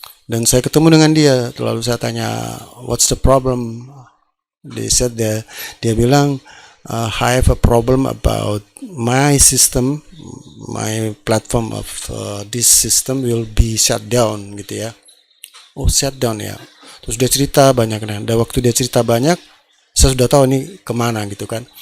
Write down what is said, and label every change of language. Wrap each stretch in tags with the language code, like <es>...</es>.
<id>Dan saya ketemu dengan dia, lalu saya tanya,</id> <en>"What's the problem?" They said</en> <id>dia bilang,</id> <en>"I have a problem about my system, my platform of this system will be shut down,"</en> <id>gitu ya. Oh, shut down ya. Terus dia cerita banyak, dan waktu dia cerita banyak, saya sudah tahu ini kemana gitu kan.</id>